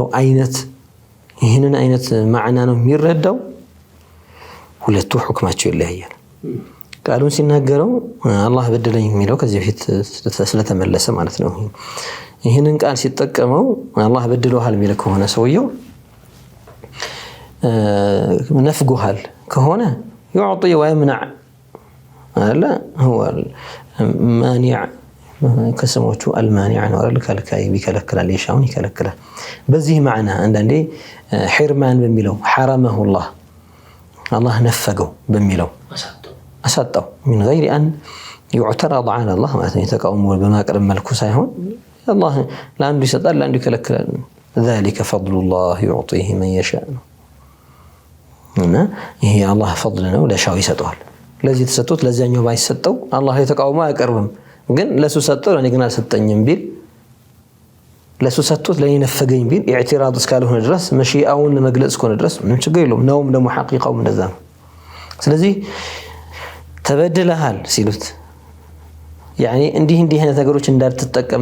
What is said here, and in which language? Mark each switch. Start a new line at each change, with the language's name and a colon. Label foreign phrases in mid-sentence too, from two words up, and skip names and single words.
Amharic: አይነት ይሄንን አይነት ማዕና ነው የሚረዳው። ሁለቱ ሁክማቸው ይለያያል። ቃሉን ሲናገረው አላህ በደለኝ የሚለው ከዚህ በፊት ስለተመለሰ ማለት ነው። ይሄንን ቃል ሲጠቀመው አላህ በድሎሃል የሚል ከሆነ ሰውየው ነፍጎሃል ከሆነ
Arabic: يعطي ويمنع لا هو مانع
Amharic: ከስሞቹ አልማኒዕ ነው አይደል? ከልካይ ቢከለክላል የሻውን ይከለክላል። በዚህ ማዕና አንዳንዴ ሒርማን በሚለው ሐረመሁላህ አላህ ነፈገው በሚለው አሳጣው
Arabic: من غير أن يعترض على الله
Amharic: ማለት ነው። የተቃውሞ በማቅረብ መልኩ ሳይሆን አላህ ለአንዱ ይሰጣል ለአንዱ ይከለክላል።
Arabic: ذلك فضل الله يعطيه من يشاء
Amharic: እና ይሄ አላህ ፈضል ነው፣ ለሻው ይሰጣል። ለዚህ ተሰጥቶት ለዛኛው ባይሰጠው አላህ የተቃውሞ አያቀርብም። ግን ለሱ ሰጠው ለኔ ግን አልሰጠኝም ቢል ለሱ ሰጥቶት ለኔ ነፈገኝ ቢል ኢዕቲራድ እስካልሆነ ድረስ መሺአውን ለመግለጽ እስከሆነ ድረስ ምንም ችግር የለውም። ነውም ደግሞ ሐቂቃው እንደዛ ነው። ስለዚህ ተበድለሃል ሲሉት ያኒ እንዲህ አይነት ነገሮች እንዳትጠቀም